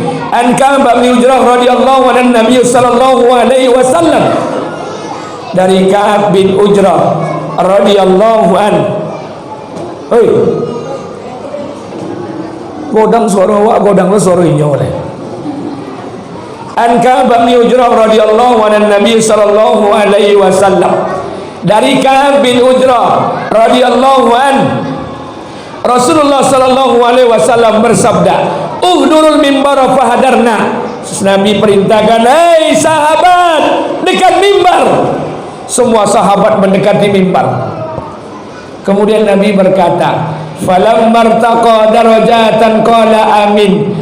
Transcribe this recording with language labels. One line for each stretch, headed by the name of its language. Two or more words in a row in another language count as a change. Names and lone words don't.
Arabic: عن كعب بن عجرة رضي الله عنه النبي صلى الله عليه وسلم.
Indonesian: Dari Ka'ab bin Ujrah
Arabic: رضي الله عنه.
Indonesian: Hei.
Minangkabau: Godang suara awak, godang suara inyo oleh.
Arabic: عن كعب بن عجرة رضي الله عنه النبي صلى الله عليه وسلم.
Indonesian: Dari Ka'ab bin Ujrah
Arabic: رضي الله عنه,
Indonesian: Rasulullah
Arabic: صلى الله عليه وسلم
Indonesian: bersabda,
Arabic: "احضروا المنبر فحضرنا."
Indonesian: Nabi perintahkan, "Hei sahabat, dekat mimbar." Semua sahabat mendekati mimbar. Kemudian Nabi berkata,
Arabic: "فلما ارتقى درجة قال آمين."